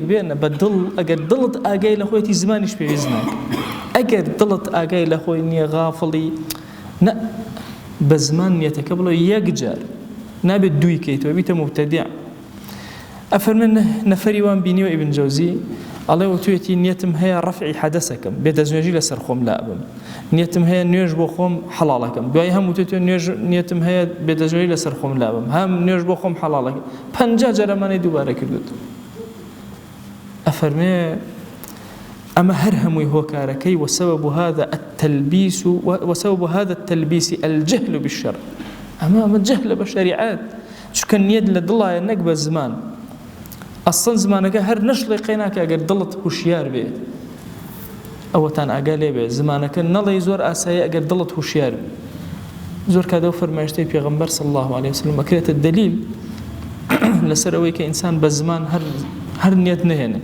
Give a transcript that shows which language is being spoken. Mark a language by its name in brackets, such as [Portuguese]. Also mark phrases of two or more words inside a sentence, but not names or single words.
[Central Kurdish] بێنە بە دڵ ئەگەر دڵت ئاگای لە خۆیەتی زمانیش پێویست ناکە ئەگەر دڵت ئاگای لە خۆی نییە غافڵی نە بە زمان نیەتەکە بڵێ یەک جار نابێت دووی کەیتەوە بیتە مبتەدیع ئەفەرمێن نەفەری وان بینیوە ئیبن جەوزی ئەڵێ وتوێتی نیەتم هەیە ڕەفعی حەدەسەکەم بێدەستنوێژی لەسەر خۆم لا بم، نیەتم هەیە نوێژ بۆ خۆم حەڵاڵەکەم، دوای هەم وتێتی نیەتم هەیە بێدەستنوێژی لەسەر خۆم لا بم، هەم نوێژ بۆ خۆم حەڵاڵەکەم، 50 جارەمانەی دووبارە کردوت. ئەفەرمێ ئەمە هەر هەمووی هۆکارەکەی [Arabic] وسبب هذا التلبيس الجهل بالشرع. [Central Kurdish] ئەمە جەهلە بە شەریعەت، چونکە نیەت لە دڵایە نەک بە زمان. ئەسڵ زمانەکە هەر نەشڵی قەیناکە ئەگەر دڵت هوشیار بێ، ئەوەتان ئاگا لێ بێ زمانەکە نەڵێ زۆر ئاساییە ئەگەر دڵت هوشیار بێ. زۆر کاتەوە فەرمایشتەی پێغەمبەر [Arabic] صلی الله عليه وسلم [Central Kurdish] ئەکرێتە دلیل لەسەر ئەوەی کە ئینسان بە زمان هەر نیەت نهێنێ.